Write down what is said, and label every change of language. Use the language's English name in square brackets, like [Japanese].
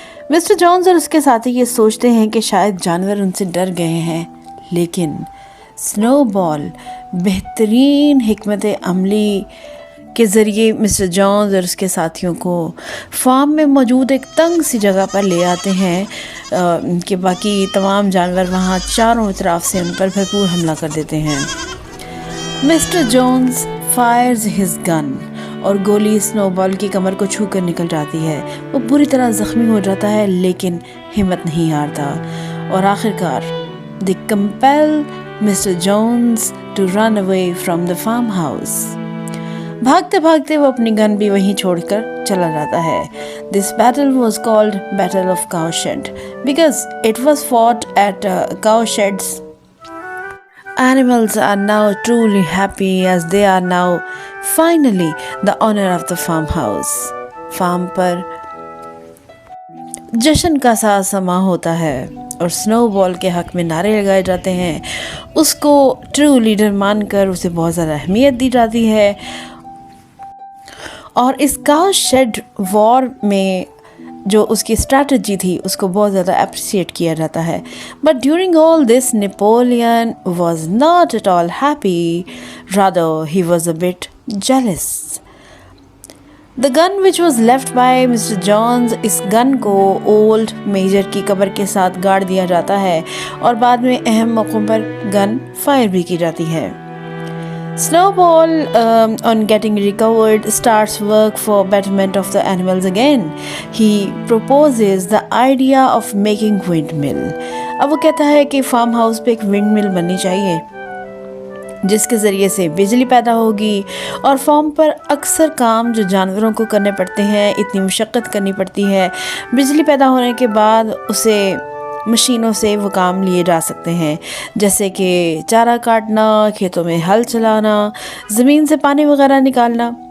[Urdu] Mister Jones اور اس کے ساتھی یہ سوچتے ہیں کہ شاید جانور ان سے ڈر گئے ہیں، لیکن سنو بال بہترین حکمت عملی کے ذریعے مسٹر جونز اور اس کے ساتھیوں کو فارم میں موجود ایک تنگ سی جگہ پر لے آتے ہیں کہ باقی تمام جانور وہاں چاروں طرف سے ان پر بھرپور حملہ کر دیتے ہیں. مسٹر جونز [English] fires his gun [Urdu] اور گولی سنو بال کی کمر کو چھو کر نکل جاتی ہے. وہ بری طرح زخمی ہو جاتا ہے لیکن ہمت نہیں ہارتا، اور آخرکار [English] they compel Mr. Jones to run away from the farmhouse. [Urdu] بھاگتے بھاگتے وہ اپنی گن بھی وہیں چھوڑ کر چلا جاتا ہے. [English] This battle was called Battle of Cowshed because it was fought at cowsheds. Animals are now truly happy as they are now finally the owner of the farmhouse. [Urdu] Form پر جشن کا سا سما ہوتا ہے اور سنو بال کے حق میں نعرے لگائے جاتے ہیں. اس کو ٹرو لیڈر مان کر اسے بہت زیادہ اہمیت دی جاتی ہے، اور اس کاؤ شیڈ وار میں جو اس کی اسٹریٹجی تھی اس کو بہت زیادہ اپریسیٹ کیا جاتا ہے. [English] But during all this Napoleon was not at all happy, rather he was a bit jealous. The gun which was left by Mr. [Urdu] Jones، اس گن کو اولڈ میجر کی قبر کے ساتھ گاڑ دیا جاتا ہے اور بعد میں اہم موقعوں پر گن فائر بھی کی جاتی ہے. [English] Snowball on getting recovered starts work for betterment of the animals again. He proposes the idea of making windmill. [Urdu] اب وہ کہتا ہے کہ فارم ہاؤس پہ ایک ونڈ مل بننی چاہیے جس کے ذریعے سے بجلی پیدا ہوگی، اور فارم پر اکثر کام جو جانوروں کو کرنے پڑتے ہیں، اتنی مشقت کرنی پڑتی ہے، بجلی پیدا ہونے کے بعد اسے مشینوں سے وہ کام لیے جا سکتے ہیں، جیسے کہ چارہ کاٹنا، کھیتوں میں ہل چلانا، زمین سے پانی وغیرہ نکالنا.